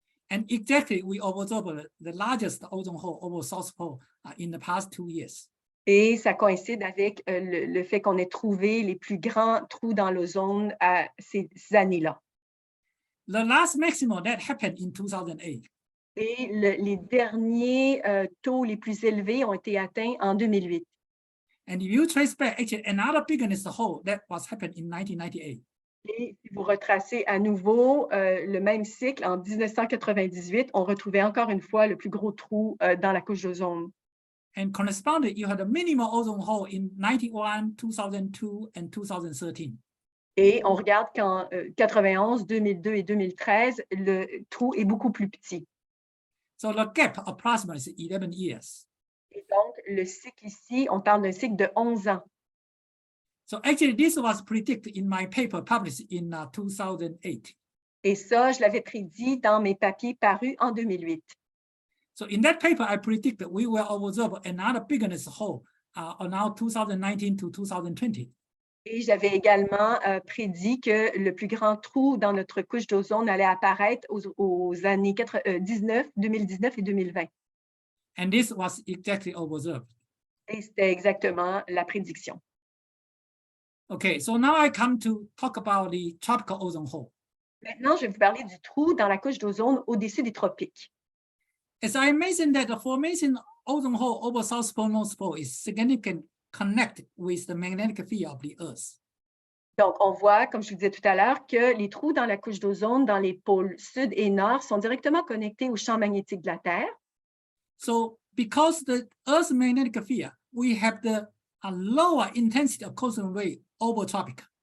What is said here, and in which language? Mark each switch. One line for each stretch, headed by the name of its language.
English: And exactly, we observed the largest ozone hole over South Pole in the past 2 years.
French: Et ça coïncide avec le fait qu'on ait trouvé les plus grands trous dans l'ozone à ces années-là.
English: The last maximum that happened in 2008.
French: Et les derniers taux les plus élevés ont été atteints en 2008.
English: And if you trace back, actually, another biggest hole that was happened in 1998.
French: Et si vous retracez à nouveau le même cycle, en 1998, on retrouvait encore une fois le plus gros trou dans la couche d'ozone.
English: And corresponding, you had a minimal ozone hole in 91, 2002, and 2013.
French: Et on regarde qu'en 91, 2002 et 2013, le trou est beaucoup plus petit.
English: So the gap approximately is 11 years.
French: Et donc, le cycle ici, on parle d'un cycle de 11 ans.
English: So actually, this was predicted in my paper published in 2008.
French: Et ça, je l'avais prédit dans mes papiers parus en 2008.
English: So in that paper, I predicted we will observe another biggest hole around 2019 to 2020.
French: Et j'avais également prédit que le plus grand trou dans notre couche d'ozone allait apparaître aux années 2019 et 2020.
English: And this was exactly observed.
French: Et c'était exactement la prédiction.
English: Okay, so now I come to talk about the tropical ozone hole.
French: Maintenant, je vais vous parler du trou dans la couche d'ozone au-dessus des tropiques.
English: As I mentioned that the formation ozone hole over South Pole, North Pole is significant connected with the magnetic field of the Earth.
French: Donc, on voit, comme je vous disais tout à l'heure, que les trous dans la couche d'ozone dans les pôles sud et nord sont directement connectés au champ magnétique de la Terre.
English: So because the Earth's magnetic field, we have a lower intensity of cosmic ray over tropic.